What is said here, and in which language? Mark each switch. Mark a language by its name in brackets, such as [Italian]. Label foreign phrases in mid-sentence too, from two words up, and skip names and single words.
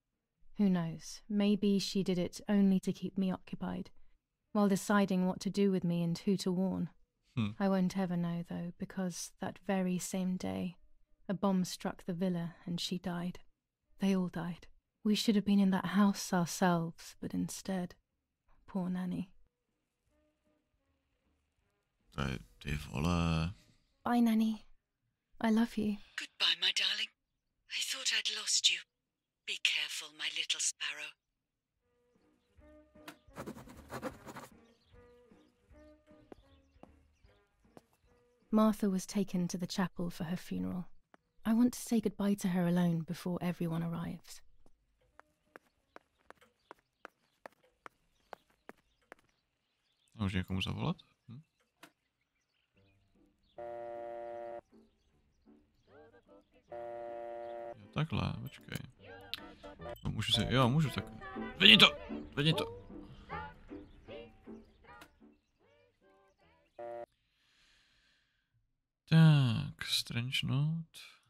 [English] Who knows, maybe she did it only to keep me occupied, while deciding what to do with me and who to warn. I won't ever know, though, because that very same day, a bomb struck the villa and she died. They all died. We should have been in that house ourselves, but instead, poor Nanny. [Czech] Ty vole. [English] Bye, Nanny. I love you. Goodbye, my darling. I thought I'd lost you. Be careful, my little sparrow. Martha was taken to the chapel for her funeral. I want to say goodbye to her alone before everyone arrives. [Czech] Můžu někomu zavolat? Takhle, počkej. No, můžu si, jo, můžu tak. Vedni to! Vedni to! Tak, [English] strange note.